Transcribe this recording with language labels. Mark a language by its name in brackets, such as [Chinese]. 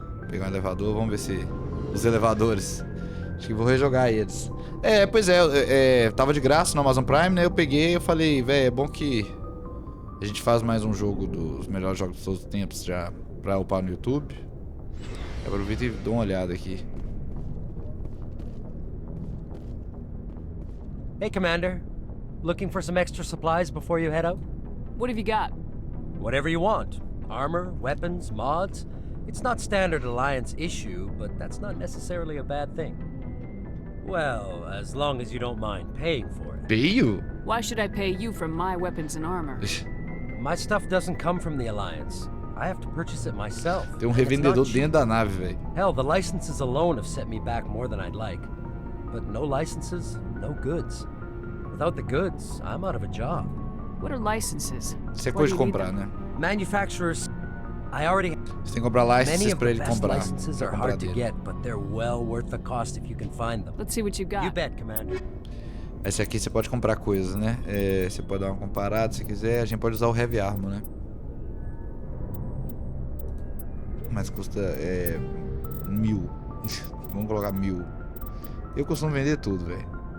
[Portuguese] Pegar um elevador, vamos ver se os elevadores. Acho que vou rejogar eles. É, pois é, tava de graça no Amazon Prime, né? Eu peguei e falei, velho, é bom que a gente faz mais um jogo dos melhores jogos de todos os tempos já pra upar no YouTube. Eu aproveito e dou uma olhada aqui. [English] Hey, Commander. Looking for some extra supplies before you head out? What have you got? Whatever you want. Armor, weapons, mods. It's not standard Alliance issue, but that's not necessarily a bad thing. Well, as long as you don't mind paying for it. Pay you? Why should I pay you for my weapons and armor? My stuff doesn't come from the Alliance. I have to purchase it myself. [Portuguese] Tem revendedor dentro da nave, velho. [English] Hell, the licenses alone have set me back more than I'd like. But no licenses, no goods. Without the goods, I'm out of a job. What are licenses? [Portuguese] Isso é coisa de comprar, né? [English] Manufacturers, I already. [Portuguese] Você tem que comprar licenses pra ele comprar. [English] Licenses are hard to get, but they're well worth the cost if you can find them. Let's see what you got. You bet, Commander. [Portuguese] Esse aqui você pode comprar coisas, né? É, você pode dar uma comparada se quiser. A gente pode usar o Heavy Armor, né? Mas custa 1000. Vamos colocar 1000. Eu costumo vender tudo, velho.